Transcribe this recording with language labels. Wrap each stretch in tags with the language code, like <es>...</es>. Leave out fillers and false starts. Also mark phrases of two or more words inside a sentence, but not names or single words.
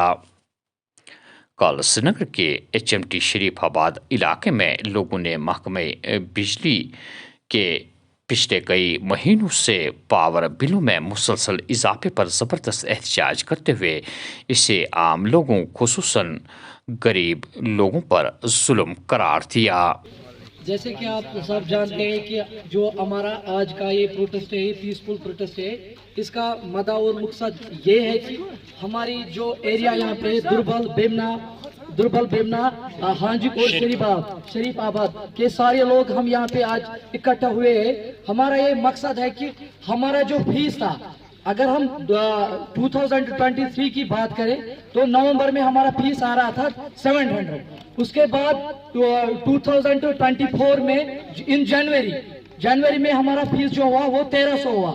<ur>کل سرینگر کے HMT شریف آباد علاقے میں لوگوں نے محکمہ بجلی کے پچھلے کئی مہینوں سے پاور بلوں میں مسلسل اضافے پر زبردست احتجاج کرتے ہوئے اسے عام لوگوں خصوصاً غریب لوگوں پر ظلم قرار دیا۔ جیسے کہ آپ سب جانتے ہیں کہ جو ہمارا آج کا یہ پروٹیسٹ ہے، یہ</ur> <en>peaceful protest</en> <ur>ہے، اس کا مدعا اور مقصد یہ ہے کہ ہماری جو ایریا یہاں پہ دربل بیمنا ہانجی کوٹ شریف آباد کے سارے لوگ ہم یہاں پہ آج اکٹھا ہوئے ہیں۔ ہمارا یہ مقصد ہے کہ ہمارا جو فیس تھا، اگر ہم 2023 کی بات کریں تو نومبر میں ہمارا فیس آ رہا تھا 700، اس کے بعد 2024 میں</ur> <en>in January</en> <ur>میں ہمارا فیس جو ہوا وہ 1300 ہوا۔</ur>